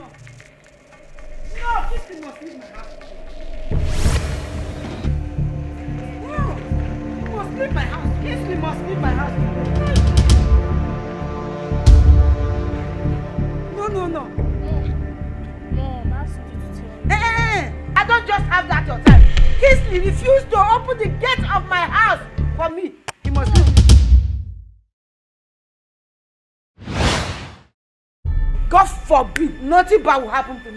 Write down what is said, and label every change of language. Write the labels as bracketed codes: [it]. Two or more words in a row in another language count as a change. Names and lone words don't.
[en] No, this thing must leave my house. No, you must leave my house. This thing must leave my house. No. I don't just have that your time. Kingsley refused to open the gate of my house for me. He must leave. God forbid, nothing bad will happen to me.